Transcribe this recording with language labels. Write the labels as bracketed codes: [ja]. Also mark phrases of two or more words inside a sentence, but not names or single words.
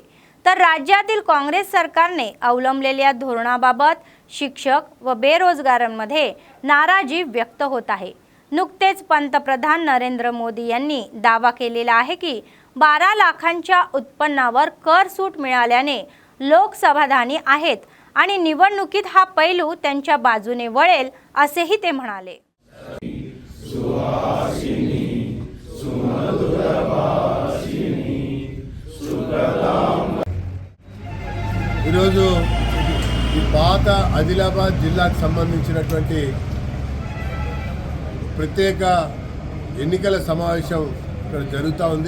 [mr] तर राज्यातील काँग्रेस सरकारने अवलंबलेल्या धोरणाबाबत शिक्षक व बेरोजगारांमध्ये नाराजी व्यक्त होत आहे. नुकतेच पंतप्रधान नरेंद्र मोदी यांनी दावा केलेला आहे की 12 लाखांच्या उत्पन्नावर कर सूट मिळाल्याने लोक समाधानी आहेत आणि निवडणुकीत हा पैलू त्यांच्या बाजूने वळेल असेही ते म्हणाले. [te] ఈరోజు ఈ పాత ఆదిలాబాద్ జిల్లాకు సంబంధించినటువంటి ప్రత్యేక ఎన్నికల సమావేశం ఇక్కడ జరుగుతూ ఉంది.